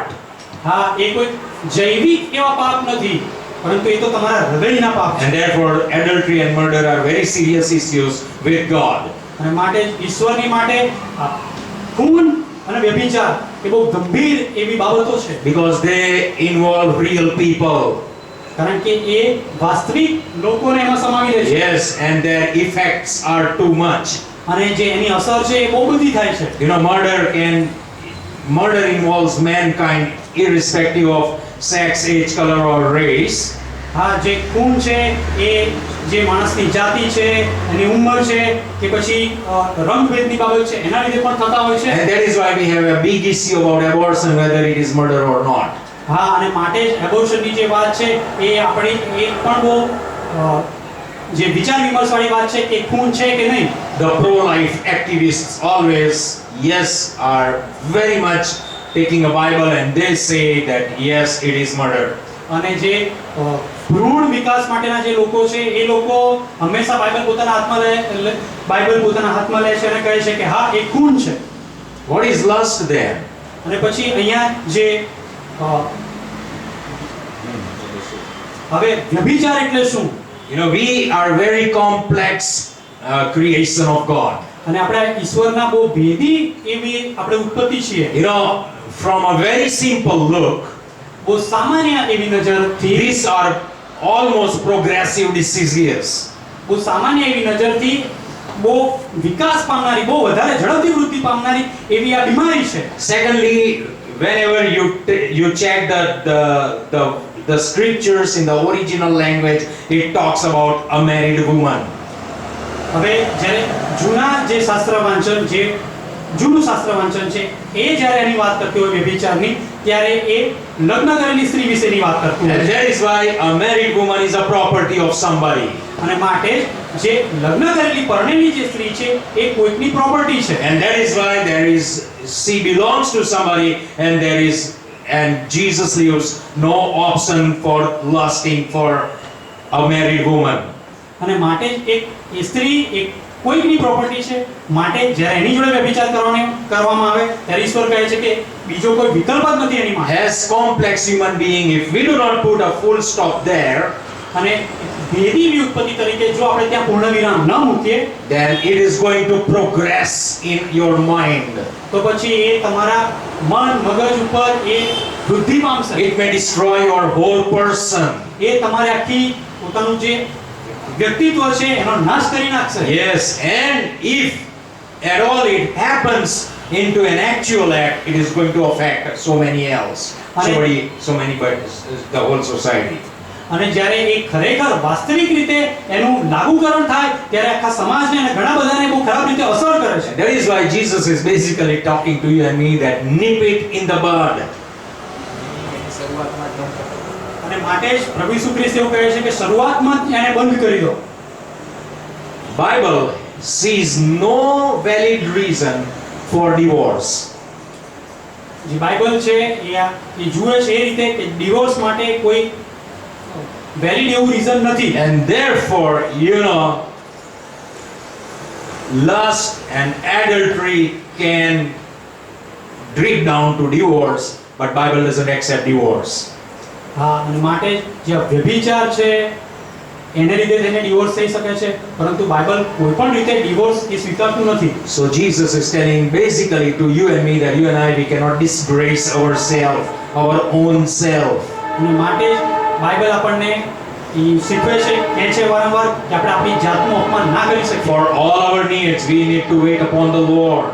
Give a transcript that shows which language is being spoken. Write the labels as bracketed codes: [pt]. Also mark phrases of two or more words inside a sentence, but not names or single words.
[gu] હા, એ કોઈ જૈવિક એવા પાપ નથી, પરંતુ એ તો તમારા હૃદયના પાપ છે. [en] And therefore adultery and murder are very serious issues with God. [gu] અને માટે ઈશ્વરની માટે ખૂન અને વ્યભિચાર એ બહુ ગંભીર એવી બાબતો છે. [en] Because they involve real people. [gu] કારણ કે એ વાસ્તવિક લોકોને એમાં સમાવી લે છે. [en] Yes, and their effects are too much. [gu] અને જે એની અસર છે એ બહુ બધી થાય છે. [en] Murder involves mankind irrespective of sex, age, color or race. [gu] હા, જે ખૂન છે એ જે માણસની જાતિ છે, એની ઉંમર છે કે પછી રંગભેદની બાબત છે, એના લીધે પણ થતા હોય છે. [en] And that is why we have a big issue about abortion, whether it is murder or not. [gu] હા, અને માટે જ એબોર્શનની જે વાત છે એ આપણી એ પણ બહુ જે વિચાર વિમર્શવાળી વાત છે કે ખૂન છે કે નહીં. [en] The pro-life activists always, yes, are very much taking a Bible and they say that yes, it is murder. [gu] અને જે ભ્રૂણ વિકાસ માટેના જે લોકો છે એ લોકો હંમેશા બાઇબલ પોતાના હાથમાં લે છે અને કહે છે કે હા, એ ખૂન છે. [en] What is lust then? [gu] અને પછી અહીંયા જે હવે વ્યભિચાર એટલે શું? [en] We are very complex creation of God. [gu] અને આપણે ઈશ્વરના બહુ ભેદી એવી આપણે ઉત્પત્તિ છીએ. [en] From a very simple look, [gu] બહુ સામાન્ય એવી નજરથી, [en] these are almost progressive diseases. [gu] બહુ સામાન્ય એવી નજરથી બહુ વિકાસ પામનારી, બહુ વધારે ઝડપથી વૃદ્ધિ પામનારી એવી આ બીમારી છે. [en] Secondly, whenever you check the scriptures in the original language, it talks about a married woman. [gu] હવે જ્યારે જૂનું શાસ્ત્ર વાંચન છે એ જ્યારે એની વાત કરતી હોય વ્યભિચારની, ત્યારે એ લગ્ન કરેલી સ્ત્રી વિશેની વાત કરતું હોય. [en] And that is why a married woman is a property of somebody. [gu] અને માટે જે લગ્ન કરેલી પરણેલી જે સ્ત્રી છે એ કોઈકની પ્રોપર્ટી છે. [en] And that is why she belongs to somebody, and Jesus leaves no option for lusting for a married woman. [gu] અને માટે જ એ સ્ત્રી એક કોઈકની પ્રોપર્ટી છે. માટે જ્યારે એની જોડે વ્યભિચાર કરવામાં આવે ત્યારે ઈશ્વર કહે છે કે બીજો કોઈ વિકલ્પ જ નથી એની માટે. [en] As complex human being, if we do not put a full stop there, [gu] અને ભેદી વ્યુત્પત્તિ તરીકે જો આપણે ત્યાં પૂર્ણ વિરામ ન મૂકીએ, [en] then it is going to progress in your mind. [gu] તો પછી એ તમારા મન મગજ ઉપર એ વૃદ્ધિ પામશે. [en] It may destroy your whole person. [gu] એ તમારે આખી પોતાનું જે વ્યક્તિત્વ છે એનો નાશ કરી નાખશે. [en] Yes, and if at all it happens into an actual act, it is going to affect so many else, the whole society. [gu] અને જ્યારે એ ખરેખર વાસ્તવિક રીતે એનું લાગુકરણ થાય ત્યારે આખા સમાજને અને ઘણા બધાને બહુ ખરાબ રીતે અસર કરે છે. [en] That is why Jesus is basically talking to you and me that nip it in the bud. [gu] અને માટે જ પ્રભુ ઈસુ ખ્રિસ્ત એવું કહે છે કે શરૂઆતમાં જ એને બંધ કરી દો. [en] Bible sees no valid reason for divorce. [gu] જે બાઇબલ છે એ જુએ છે એ રીતે કે ડિવોર્સ માટે કોઈ વેલિડ એવું રીઝન નથી. [en] And therefore, lust and adultery can drip down to divorce, but Bible doesn't accept divorce. [gu] હા, અને માટે જે વ્યભિચાર છે એને લીધે તેને ડિવોર્સ થઈ શકે છે, પરંતુ બાઇબલ કોઈ પણ રીતે ડિવોર્સ એ સ્વીકારતું નથી. [en] So Jesus is telling basically to you and me that you and I, we cannot disgrace ourselves, our own self. [gu] અને માટે જ બાઇબલ આપણને એ શીખવે છે, કહે છે વારંવાર કે આપણે આપણી જાતનું અપમાન ના કરી શકીએ. [en] For all our needs, we need to wait upon the Lord.